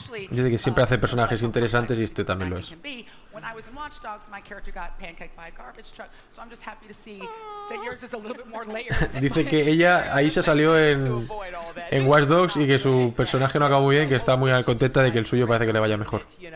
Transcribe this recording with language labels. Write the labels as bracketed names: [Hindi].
[Spanish] Dice que siempre hace personajes interesantes y este también lo es. [English] When I was in Watch Dogs, my character got pancaked by a garbage truck, so I'm just happy to see that yours is a little bit more layered. [Spanish] Dice que ella ahí se salió en Watch Dogs y que su personaje no acabó muy bien, que está muy contenta de que el suyo parece que le vaya mejor.